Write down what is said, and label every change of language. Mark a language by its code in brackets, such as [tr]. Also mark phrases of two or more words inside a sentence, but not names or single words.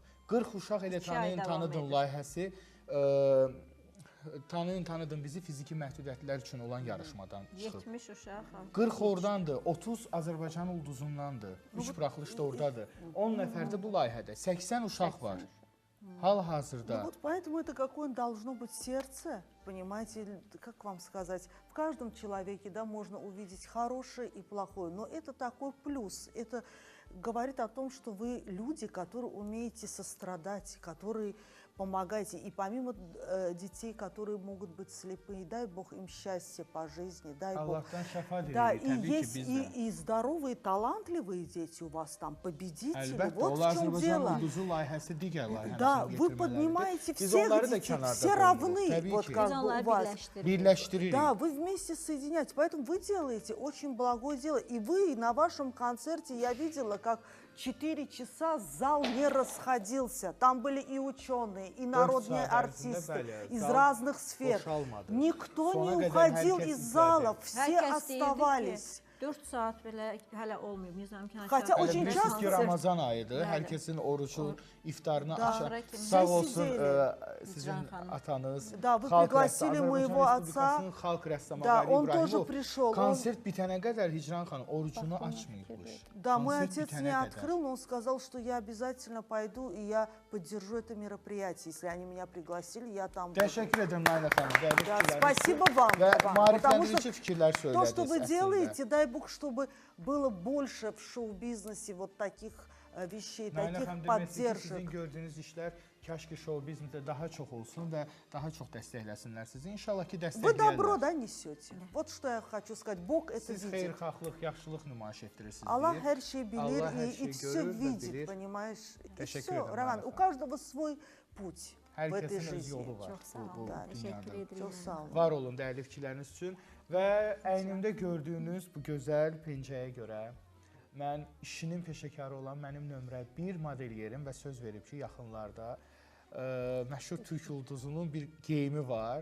[az] 40 uşaq elə tanıyın layihəsi tanıyın bizi fiziki məhdudiyyətlər üçün olan yarışmadan çıxıb. 70 uşaq. 40 oradandır, 30 Azərbaycan ulduzundandır. 3 buraxılış da oradadır. 10 nəfər də bu layihədə. 80 uşaq var. Hal-hazırda [ru] Вот поэтому это какое должно быть сердце, понимаете, как вам сказать, в каждом человеке, да, можно увидеть хорошее и плохое, но это такой плюс, это говорит о том, что вы люди, которые умеете сострадать, которые помогаете, и помимо детей, которые могут быть слепые, дай Бог им счастья по жизни, дай Бог. [az] Allahdan şəfa diləyirik. [ru] Да, и [az] Təbii ki, [ru] есть [az] biz də. [ru] и здоровые, талантливые дети у вас там, победители, [az] Əlbəttə, [ru] вот [az] onlar [ru] в чем [az] Azərbaycan [ru] дело. [az] ulduzu layihəsi digər layihələrin [ru] Да, вы [az] gətirmələridir. [ru] поднимаете [az] Biz [ru] всех [az] onları da [ru] детей, [az] kənarda [ru] все [az] qoymuruq, [ru] равны, [az] təbii [ru] вот [az] ki. [ru] как [az] Biz [ru] бы [az] onları [ru] у вас. [az] birləşdiririk. Birləşdiririk. [ru] Да, вы вместе соединяете, поэтому вы делаете очень благое дело. И вы на вашем концерте, я видела, как 4 часа зал не расходился. Там были и ученые, и народные [az] saat ərzində, [ru] артисты [az] bəli, [ru] из [az] zal [ru] разных сфер. [az] boşalmadı. [ru] Никто [az] Sona [ru] не [az] qədər [ru] уходил [az] hər kəs [ru] из [az] izlədi. [ru] зала, все [az] Hər kəs deyirdi [ru] оставались. [az] ki, 4 saat belə hələ olmayıb. Nizam Kənan [ru] Хотя [az] Şahid [ru] очень [az] Hələ [ru] часто- [az] bilirsiniz ki, Ramazan ayıdır. Bəli. Hər kəsin orucu, iftarını [ru] Da. [az] açar. Axıra kimi. Sağ Siz olsun sizeli. sizin Hicran xanım. atanız. [ru] Da, вы [az] xalq [ru] пригласили [az] rəssamı, [ru] моего [az] Azərbaycan [ru] отца. [az] Respublikasının xalq rəssamı [ru] Да, [az] Ali [ru] он тоже [az] İbrahimov [ru] пришел. [az] konsert bitənə qədər Hicran xanım orucunu açmayıbmış. [ru] Да, мой [az] Konsert [ru] отец [az] bitənə [ru] не [az] qədər. [ru] открыл, но он сказал, что я обязательно пойду, и я поддержу это мероприятие. Если они меня пригласили, я там буду. [az] Təşəkkür edirəm Nayla xanım. Dəyərli [ru] Да, [az] fikirləriniz [ru] спасибо [az] üçün [ru] вам. [az] Və [ru] вам, потому что [az] maarifləndirici fikirlər [ru] то, [az] söylədiniz. [ru] что вы [az] əslində. [ru] делаете, дай Бог, чтобы было больше в шоу-бизнесе вот таких вещей, [az] Nayla [ru] таких [az] xanım demək istəyir ki, sizin [ru] поддержек. [az] gördüyünüz işlər kaş ki şou biznesdə daha çox olsun və daha çox dəstəkləsinlər sizi. İnşallah ki [ru] Вы добро, [az] dəstəkləyərlər. [ru] да, несете? Вот что я хочу сказать. Бог это [az] Siz [ru] видит. [az] xeyirxahlıq, yaxşılıq nümayiş etdirirsiniz. [ru] Аллах [az] deyir. her şeyi bilir Allah her [ru] и [az] şeyi [ru] все [az] görür ve [ru] видит, [az] bilir. [ru] понимаешь? И [tr] Teşekkür [ru] все, [tr] ederim, [ru] Роман, [az] Nayla [ru] у [az] xanım. [ru] каждого свой путь в [az] Hər [ru] этой [az] kəsin öz [ru] жизни. [az] yolu var Çox sağ olun. bu Təşəkkür dünyada. edirəm. Çok sağ olun. Var olun dəyərli fikirləriniz üçün və əynimdə gördüyünüz bu gözəl pencəyə görə mən işinin peşəkarı olan mənim nömrə 1 modelyerim və söz verib ki, yaxınlarda məşhur Türk ulduzunun bir geyimi var.